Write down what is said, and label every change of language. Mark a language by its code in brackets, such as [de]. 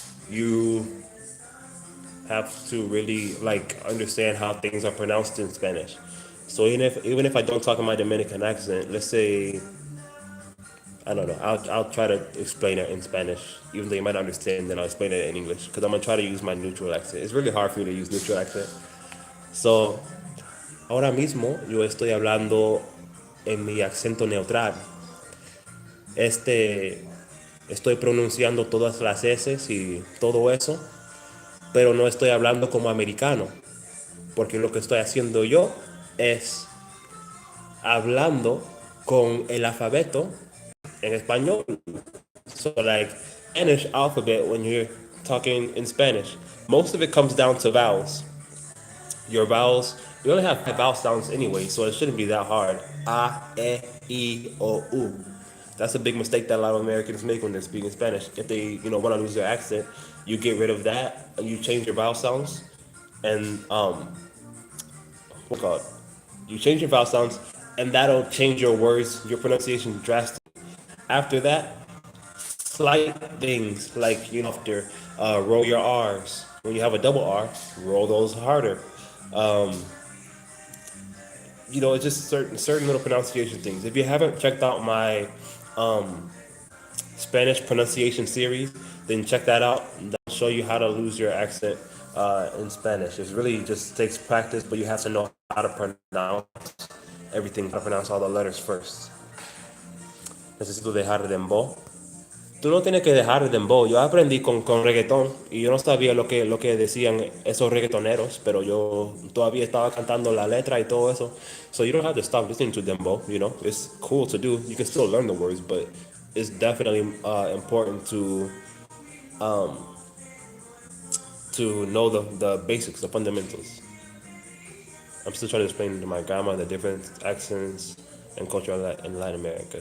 [en] You have to really like understand how things are pronounced in Spanish. So even if I don't talk in my Dominican accent, let's say I don't know, I'll try to explain it in Spanish, even though you might not understand. Then I'll explain it in English because I'm gonna try to use my neutral accent. It's really hard for me to use neutral accent. [es] So ahora mismo yo estoy hablando en mi acento neutral. Este, Estoy pronunciando todas las S y todo eso, pero no estoy hablando como americano, porque lo que estoy haciendo yo es hablando con el alfabeto en español. [en] So like, Spanish alphabet when you're talking in Spanish. Most of it comes down to vowels. Your vowels, you only have five vowel sounds anyway, so it shouldn't be that hard. A, E, I, O, U. That's a big mistake that a lot of Americans make when they're speaking Spanish. If they, want to lose their accent, you get rid of that, and you change your vowel sounds, and what called? You change your vowel sounds, and that'll change your words, your pronunciation drastically. After that, slight things like after roll your R's. When you have a double R, roll those harder. It's just certain little pronunciation things. If you haven't checked out my Spanish pronunciation series, then check that out. That'll show you how to lose your accent in Spanish. It really just takes practice, but you have to know how to pronounce everything, how to pronounce all the letters first. [es] Necesito dejar de dembow. Tú no tienes que dejar el dembow. Yo aprendí con reggaetón y yo no sabía lo que decían esos reggaetoneros, pero yo todavía estaba cantando la letra y todo eso. [en] So you don't have to stop listening to dembow, It's cool to do. You can still learn the words, but it's definitely important to know the basics, the fundamentals. I'm still trying to explain to my grandma the different accents and culture in Latin America.